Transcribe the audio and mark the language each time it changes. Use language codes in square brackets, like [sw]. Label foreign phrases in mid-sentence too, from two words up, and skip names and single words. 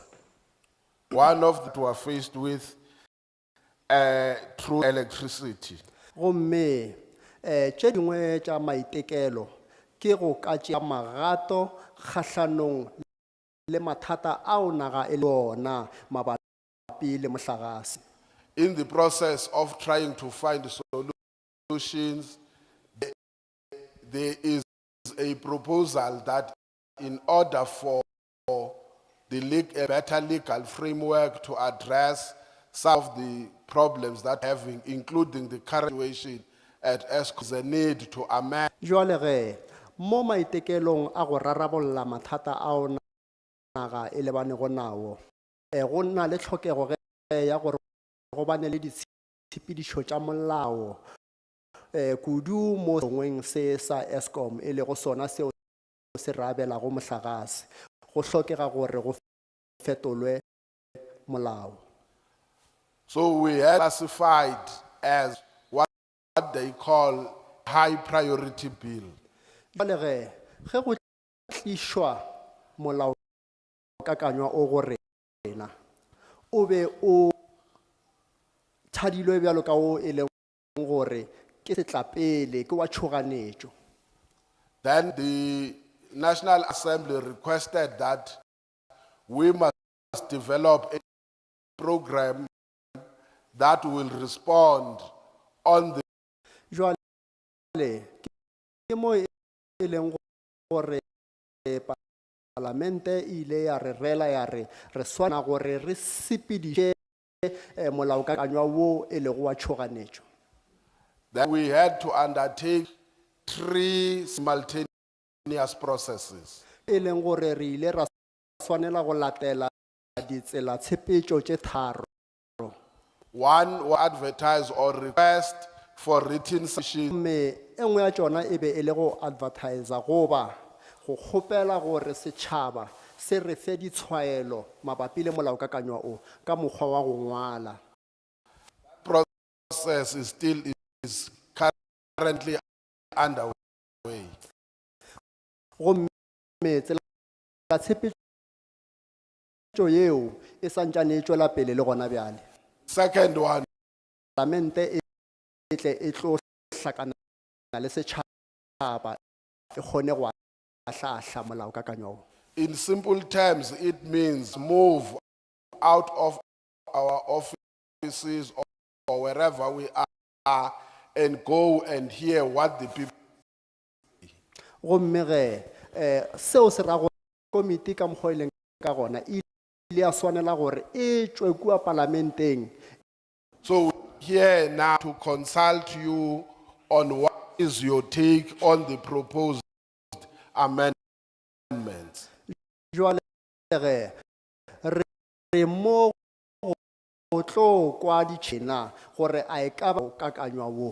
[en] One of that we are faced with through electricity. [nso] Gomme tše dingwe tša maitekelo ke go ka tšea magato kgahlanong le mathata ao naga e le ona mabapi le mohlagase. [en] In the process of trying to find solutions, there is a proposal that in order for a better legal framework to address some of the problems that having, including the current situation at ESCO, there's a need to amend [nso] Jwale ge mo maitekelong a go rarabolla mathata ao naga e lebanego nao, go nna le tlhokego ge ya gore go bane le ditshepedišo tša molao kudu mo sengweng se sa Eskom e lego sona seo se re abelago mohlagase. Go hlokega gore go fetolwe molao. [en] So we have classified as what they call high priority bill. [nso] Jwale ge go tlišwa molao kakanywa o go rena o be o thadilwe bjalo ka o e leng gore ke setlapele ke wa tšhoganetšo. [en] Then the National Assembly requested that we must develop a program that will respond on the [nso] Jwale ke mo e leng gore parlamente ile ya re rela ya re swana gore re sepediše molaokakanywa wo e lego wa tšhoganetšo. [en] that we had to undertake 3 simultaneous processes. [nso] E leng gore re ile ra swanela go latela ditsela tshepetšo tše tharo. [en] One will advertise or request for written submission [nso] Mme e nngwe ya tšona e be e le go advertisa goba go kgopela gore setšhaba se re fe ditshwaelo mabapi le molaokakanywa o ka mokgwa wa go ngwala. [en] Process is currently underway. [nso] Gomme tsela tshepetšo yeo e santsane e tšwela pele le gona bjale. [en] Second one, [nso] Parlamente e tle e tlo hlakana le setšhaba e kgone go ahlaahlaa molaokakanywa o. [en] in simple terms, it means move out of our offices or wherever we are and go and hear what the people. [nso] Gomme seo se ra gore komiti ka mokgwa o e leng ka gona e ile ya swanela gore e tšwe kua parlamenteng. [en] So here now to consult you on what is your take on the proposed amendments. [nso] Jwale re mo go tlo kwa ditšhena gore a e ka ba kakanywa wo.